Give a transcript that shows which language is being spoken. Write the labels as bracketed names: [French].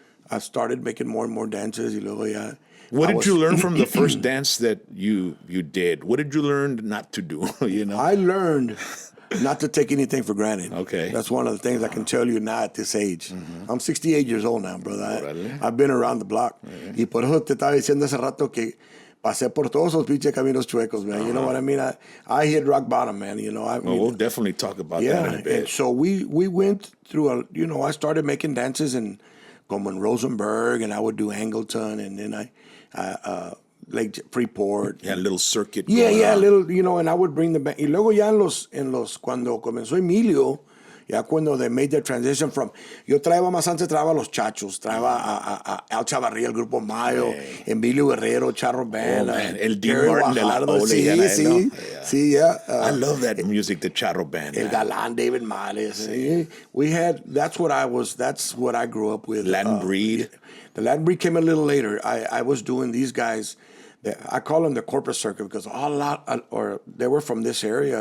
[English] I started making more and more dances. [Spanish] Y luego ya, [English] What did you learn from the first dance that you did? What did you learn not to do? I learned not to take anything for granted. Okay. That's one of the things I can tell you now at this age. I'm 68 years old now, brother. I've been around the block. [Spanish] Y por eso te estaba diciendo hace rato que pasé por todos esos pinches caminos chuecos, man. [English] You know what I mean? I hit rock bottom, man. We'll definitely talk about that in a bit. And so we went through I started making dances como en Rosenberg, and I would do Angleton, and then I Lake Freeport. Yeah, a little circuit. Yeah, little, and I would bring the band. [Spanish] Y luego ya cuando comenzó Emilio, ya cuando they made the transition from, yo traía más antes, traía a los Chachos, traía a Al Chavarría, el Grupo Mayo, Emilio Guerrero, Charro Band, El D. Martin de la Ole. Sí, yeah. [English] I love that music, the Charro Band. [Spanish] El Galán, David Males. [English] We had, that's what I grew up with. Latin Breed. The Latin Breed came a little later. I was doing these guys. I call them the corporate circuit because they were from this area.